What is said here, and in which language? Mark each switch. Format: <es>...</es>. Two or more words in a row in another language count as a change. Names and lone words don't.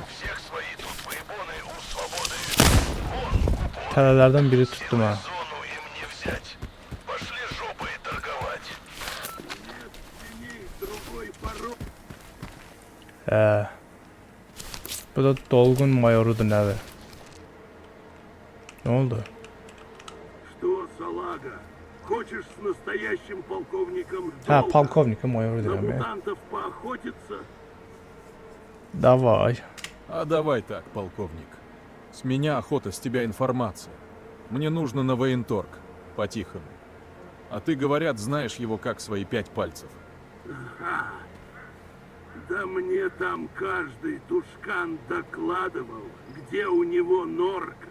<ru>Всех свои тут выебоны у свободы.</ru> <az>Tələlərdən biri tutdum ha.</az> <ru>Зону им не взять. Пошли жопой торговать.</ru> <az>Bu da dolğun mayorudur nədir? Ne oldu?</az> <ru>Что, салага, хочешь с настоящим полковником</ru> <az>Ha,</az> <ru>долго</ru> <az>polkovnik mayoru</az> <ru>на</ru> <az>deyirəm ya.</az> <ru>мутантов поохотиться?</ru> <az>Davay.</az> <ru>А давай так, полковник. С меня охота, с тебя информация. Мне нужно на военторг. По-тихому. А ты, говорят, знаешь его как свои 5 пальцев. Да мне там каждый тушкан докладывал, где у него норка.</ru>